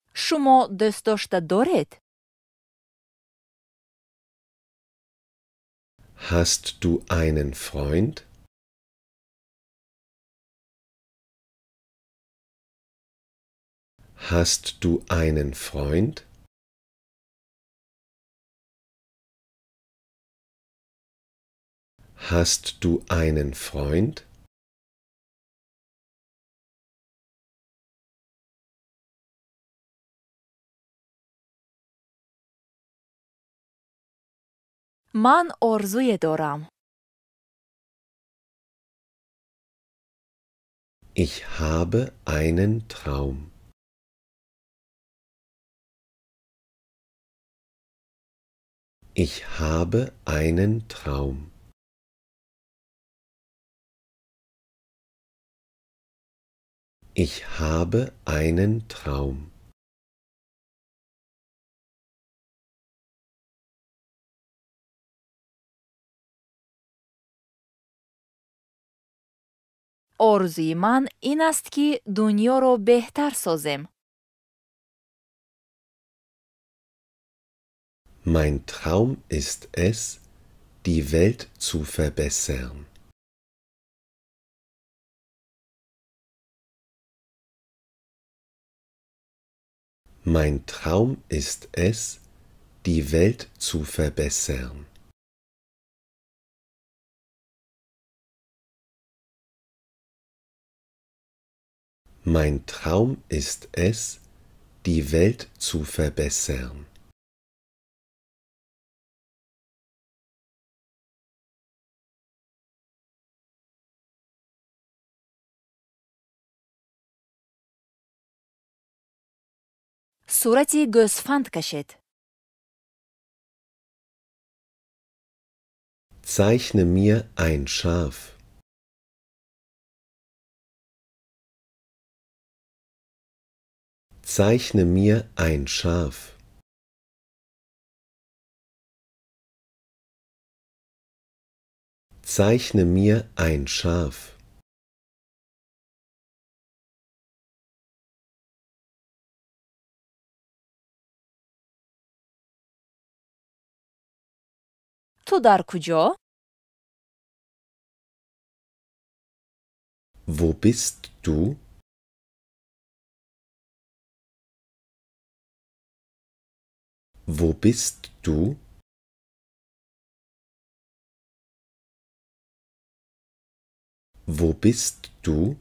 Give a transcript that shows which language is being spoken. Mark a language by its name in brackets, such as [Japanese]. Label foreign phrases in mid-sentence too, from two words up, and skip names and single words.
[Tajik] шумо дӯстдошта доред? [German] Hast du einen Freund? Hast du einen Freund? Hast du einen Freund? [Tajik] ман орзуе дорам. [German] Ich habe einen Traum. Ich habe einen Traum. Ich habe einen Traum. [Tajik] орзуи ман ин аст ки дуньёро беҳтар созем. [German] Mein Traum ist es, die Welt zu verbessern. Mein Traum ist es, die Welt zu verbessern. Mein Traum ist es, die Welt zu verbessern. [Tajik] сурати гӯсфанд кашед. [German] Zeichne mir ein Schaf. Zeichne mir ein Schaf. Zeichne mir ein Schaf. [Tajik] ту дар куҷо? [German] Wo bist du? Wo bist du? Wo bist du?